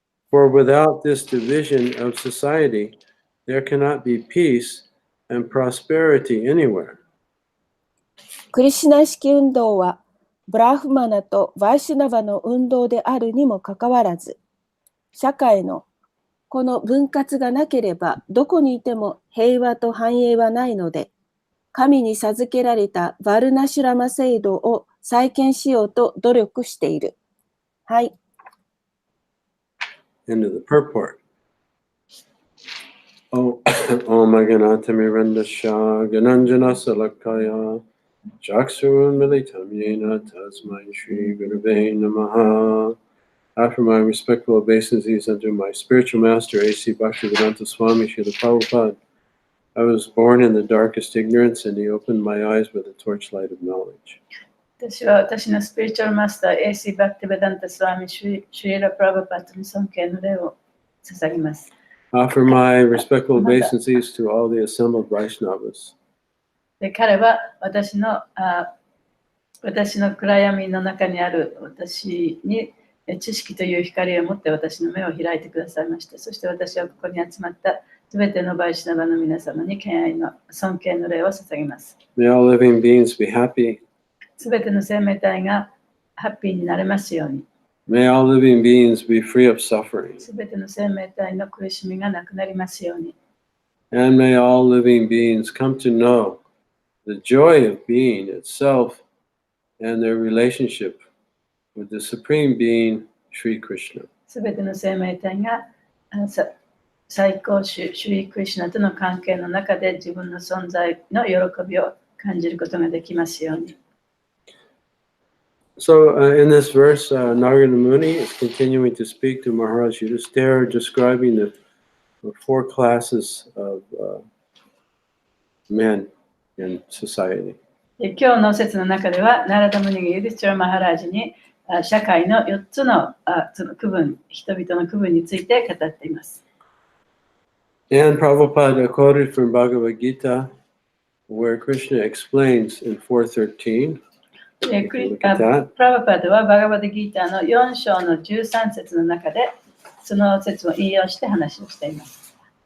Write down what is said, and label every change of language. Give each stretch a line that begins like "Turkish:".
English: For without this division of society, there cannot be peace and prosperity anywhere.
Japanese: クリシュナ式運動はブラフマナとバイシュナバの運動であるにもかかわらず、社会のこの分割がなければどこにいても平和と繁栄はないので、神に授けられたバルナシュラマ制度を再建しようと努力している。はい。
English: End of the purport.
Sanskrit: Om Aganatamirandasha Gananjana Salakaya Chakras Militam Yena Tasmai Shri Gurave Namaha.
English: After my respectful obeisances unto my spiritual master, A.C. Bhaktivedanta Swami Srila Prabhupada, I was born in the darkest ignorance, and he opened my eyes with a torchlight of knowledge.
Japanese: 私は私のスピリチュアルマスター、A.C. バクティベダンタスワミシュリラ・プラブパットに尊敬の礼を捧げます。
English: Offer my respectful obeisances to all the assembled Vaishnavas.
Japanese: で彼は私の暗闇の中にある私に知識という光を持って私の目を開いてくださいました。そして私はここに集まったすべてのバイシュナバの皆様に敬愛の尊敬の礼を捧げます。
English: May all living beings be happy.
Japanese: すべての生命体がハッピーになれますように。
English: May all living beings be free of suffering.
Japanese: すべての生命体の苦しみがなくなりますように。
English: And may all living beings come to know the joy of being itself and their relationship with the Supreme Being, Sri Krishna.
Japanese: すべての生命体が最高主、シュリー・クリシュナとの関係の中で自分の存在の喜びを感じることができますように。
English: So in this verse, Narada Muni is continuing to speak to Maharaj Yudhisthira, describing the four classes of men in society.
Japanese: 今日の説の中では、ナラダムニがユディスティラ・マハラージに社会の4つのその区分、人々の区分について語っています。
English: And Prabhupada quoted from Bhagavad Gita, where Krishna explains in 4:13.
Japanese: プラブパダはバガバダギーターの4章の13節の中で、その説を引用して話をしています。